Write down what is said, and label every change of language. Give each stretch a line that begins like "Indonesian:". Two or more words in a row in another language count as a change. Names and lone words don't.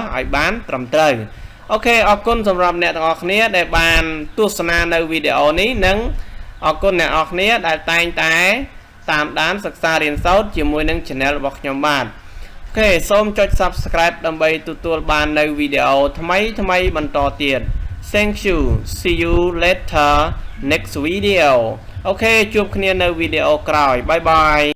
Khmer: ឲ្យបានត្រឹមត្រូវអូខេអរគុណសម្រាប់អ្នកទាំងអស់គ្នាដែលបានទស្សនានៅវីដេអូនេះនិងអរគុណអ្នកទាំងអស់គ្នាដែលតែងតែតាមដានសិក្សារៀនសូត្រជាមួយនឹង channel របស់ខ្ញុំបាទអូខេសូមចុច Subscribe ដើម្បីទទួលបាននៅវីដេអូថ្មីបន្តទៀត
English: Thank you see you later next video
Khmer: អូខេជួបគ្នានៅវីដេអូក្រោយ
English: Bye bye